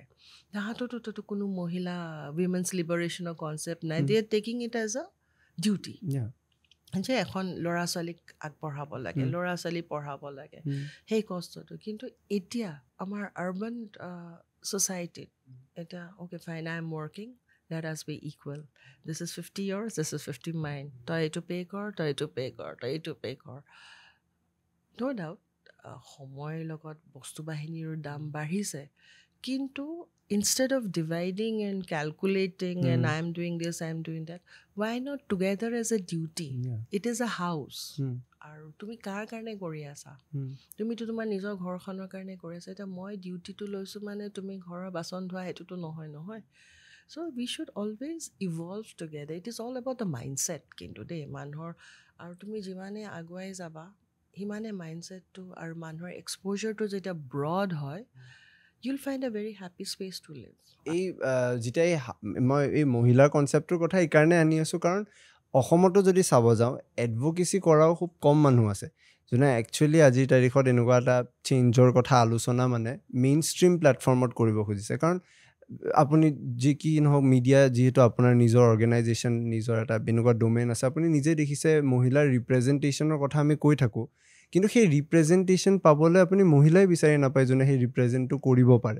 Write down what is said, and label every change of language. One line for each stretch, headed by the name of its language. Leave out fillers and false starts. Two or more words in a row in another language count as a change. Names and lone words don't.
Assamese: তাহাঁততো কোনো মহিলা
English: women's liberationৰ
Assamese: কনচেপ্ট নাই।
English: they are taking it as a duty,
Assamese: যে এখন ল'ৰা ছোৱালীক আগবঢ়াব লাগে, ল'ৰা ছোৱালী পঢ়াব লাগে, সেই কষ্টটো। কিন্তু এতিয়া আমাৰ আৰ্বান ছ'চাইটিত এটা
English: okay fine, I am working, let us be equal, this is 50 yours, this is 50 mine,
Assamese: তই এইটো পে' কৰ, তই এইটো পে' কৰ, তই এইটো পে' কৰ।
English: no doubt
Assamese: সময়ৰ লগত বস্তু বাহিনীৰ দাম বাঢ়িছে, কিন্তু
English: instead of dividing and calculating and I am doing this, I am doing that, why not together as a duty? It is a house.
Assamese: আৰু তুমি কাৰ কাৰণে কৰি আছা? তুমিতো তোমাৰ নিজৰ ঘৰখনৰ কাৰণে কৰি আছা। এতিয়া মই ডিউটিটো লৈছোঁ মানে তুমি ঘৰৰ বাচন ধোৱা, সেইটোতো নহয়।
English: So we should always evolve together. It is all about the mindset.
Assamese: কিন্তু দেই মানুহৰ, আৰু তুমি যিমানে আগুৱাই যাবা সিমানে মাইণ্ডছেটটো আৰু মানুহৰ এক্সপ'জাৰটো যেতিয়া ব্ৰড হয়,
English: you'll find a very happy space to live.
Assamese: যেতিয়া মই এই মহিলাৰ কনচেপ্টটোৰ কথা এইকাৰণে আনি আছোঁ, কাৰণ অসমতো যদি চাব যাওঁ, এডভকেচি কৰাও খুব কম মানুহ আছে যোনে একচুৱেলি আজিৰ তাৰিখত এনেকুৱা এটা চেঞ্জৰ কথা আলোচনা মানে
English: main stream platformত
Assamese: কৰিব খুজিছে। কাৰণ আপুনি যি কি নহওক, মিডিয়া যিহেতু আপোনাৰ নিজৰ অৰ্গেনাইজেশ্যন, নিজৰ এটা এনেকুৱা ডোমেইন আছে, আপুনি নিজে দেখিছে মহিলাৰ ৰিপ্ৰেজেণ্টেশ্যনৰ কথা আমি কৈ থাকোঁ, কিন্তু সেই ৰিপ্ৰেজেণ্টেশ্যন পাবলৈ আপুনি মহিলাই বিচাৰি নাপায় যোনে সেই ৰিপ্ৰেজেণ্টটো কৰিব পাৰে।